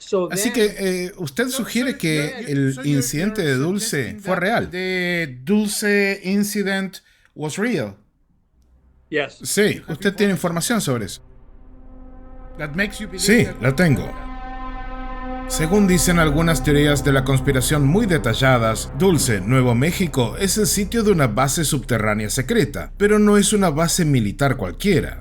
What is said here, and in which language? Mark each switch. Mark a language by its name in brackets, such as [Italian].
[Spanish] Así que usted sugiere que el incidente de Dulce fue real. [English] The Dulce incident was real. Yes. [Spanish] Sí, usted tiene información sobre eso. [English] That makes you believe [Spanish] Sí, la tengo. Según dicen algunas teorías de la conspiración muy detalladas, Dulce, Nuevo México, es el sitio de una base subterránea secreta, pero no es una base militar cualquiera.